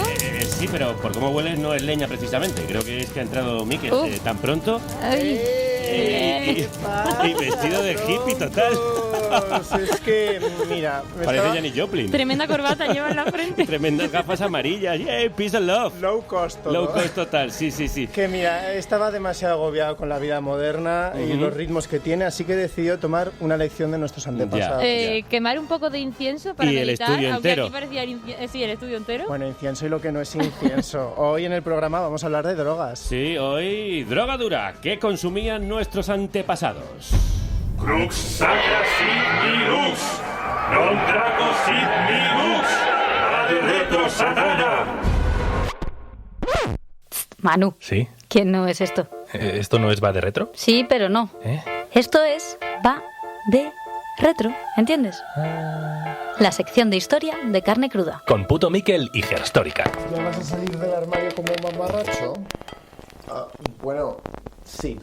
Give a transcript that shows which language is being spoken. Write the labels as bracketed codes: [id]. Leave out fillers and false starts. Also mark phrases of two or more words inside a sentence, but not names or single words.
[es] Sí, pero por cómo huele no es leña precisamente. Creo que es que ha entrado Mikel tan pronto. Y vestido de hippie total. Es que, mira... Parece Janis Joplin. Tremenda corbata lleva en la frente. Tremendas gafas amarillas. ¡Yay! [en] Peace and love. Low cost [es] todo. [en] Low cost [es] total, sí. Que mira, estaba demasiado agobiado con la vida moderna y los ritmos que tiene, así que decidió tomar una lección de nuestros antepasados. Quemar un poco de incienso para meditar, el estudio entero. Aunque aquí parecía sí, el estudio entero. Bueno, incienso y lo que no es incienso. Hoy en el programa vamos a hablar de drogas. Sí, hoy droga dura. ¿Qué consumían nuestros antepasados? [la] Crux sacra sit lux, non trago sit lux, ad retro satana. [es] Manu. ¿Sí? ¿Qué no es esto? ¿Esto no es Va de Retro? Sí, pero no. Esto es Va de Retro, ¿entiendes? La sección de historia de Carne Cruda. Con Puto Mikel y Gerstórica. ¿Ya vas a salir del armario como un mamarracho? Bueno, sí.